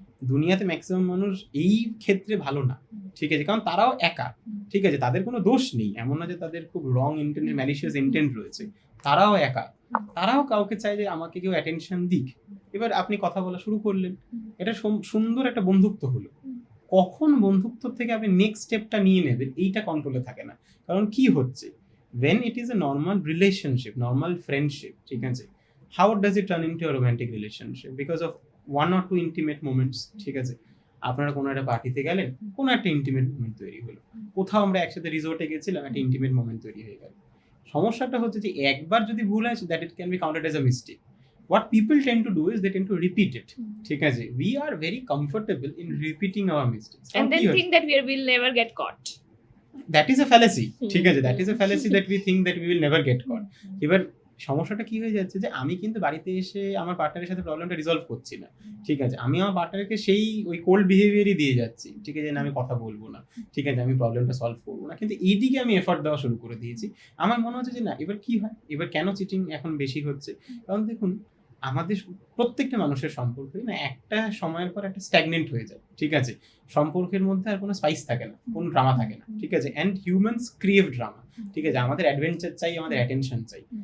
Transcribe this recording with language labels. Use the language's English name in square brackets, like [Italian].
[Bangla] দুনিয়াতে ম্যাক্সিমাম মানুষ এই ক্ষেত্রে ভালো না, ঠিক আছে, কারণ তারাও একা, ঠিক আছে, তাদের কোনো দোষ নেই, এমন না যে তাদের খুব রং ইন্টেন্ট, ম্যালিশিয়াস ইন্টেন্ট রয়েছে, তারাও একা, তারাও কাউকে চায় যে আমাকে কেউ অ্যাটেনশন দিক। এবার আপনি কথা বলা শুরু করলেন, এটা সুন্দর একটা বন্ধুত্ব হলো। কখন বন্ধুত্ব থেকে আপনি নেক্সট স্টেপটা নিয়ে নেবেন এইটা কন্ট্রোলে থাকে না। কারণ কি হচ্ছে, [English] when it is a normal relationship, normal friendship, ঠিক আছে, how does it turn into a romantic relationship? Because of one or two intimate moments, [Bangla] ঠিক আছে, আপনারা কোনো একটা পার্টিতে গেলেন, কোনো একটা ইন্টিমেট মোমেন্ট তৈরি হলো, কোথাও আমরা একসাথে রিসোর্টে গেছিলাম, একটা ইন্টিমেট মোমেন্ট তৈরি হয়ে গেল। সমস্যাটা হচ্ছে যে একবার যদি ভুল হয়, [English] That it can be counted as a mistake. What people tend to do is they tend to repeat it, ঠিক আছে, we are very comfortable in repeating our mistakes, And then think that we'll never get caught. that is a fallacy, ঠিক আছে, that is a fallacy that we think that we will never get caught. [Bangla] এবার সমস্যাটা কি হয়ে যাচ্ছে যে আমি কিন্তু বাড়িতে এসে আমার পার্টনারের সাথে প্রবলেমটা রিজলভ করছি না, ঠিক আছে, আমি আমার পার্টনারকে সেই ওই কোল্ড বিহেভিয়ারই দিয়ে যাচ্ছি, ঠিক আছে, না আমি কথা বলবো না, ঠিক আছে, আমি প্রবলেমটা সলভ করবো না, কিন্তু এইদিকে আমি এফর্ট দেওয়া শুরু করে দিয়েছি। আমার মনে হচ্ছে যে না, এবার কি হয়, এবার কেন চিটিং এখন বেশি হচ্ছে, কারণ দেখুন আমাদের প্রত্যেকটা মানুষের সম্পর্কে না একটা সময়ের পর একটা স্ট্যাগনেন্ট হয়ে যায়, ঠিক আছে, সম্পর্কের মধ্যে আর কোনো স্পাইস থাকে না, কোনো ড্রামা থাকে না, ঠিক আছে, [English] and humans crave drama, [Bangla] ঠিক আছে, আমাদের অ্যাডভেঞ্চার চাই, আমাদের অ্যাটেনশন চাই।